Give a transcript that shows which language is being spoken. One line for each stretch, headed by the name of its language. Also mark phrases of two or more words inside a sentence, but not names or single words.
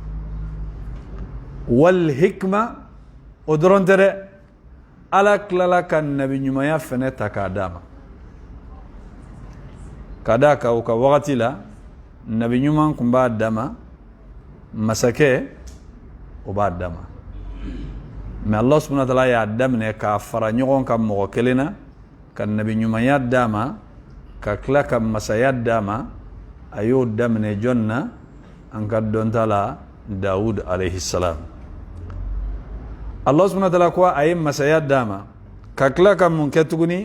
Arabic: والحكمة
Bambara: o dɔrɔn tɛ dɛ ala tilala ka nabi ɲumanya fɛnɛ ta k'a d'a ma ka d'a kan o ka wagati la nabi ɲuman kun b'a dama masakɛ o b'a dama mais
Arabic: الله سبحانه وتعالى
Bambara: y'a daminɛ k'a fara ɲɔgɔn kan mɔgɔ kelen na ka nabi ɲumanya d'a ma ka tila ka masaya d'a ma a y'o daminɛ jɔn na an ka dɔnta la
Arabic: داود عليه السلام الله سبحانه وتعالى
Bambara: ko a ye masaya d'a ma ka tila ka mun kɛ tuguni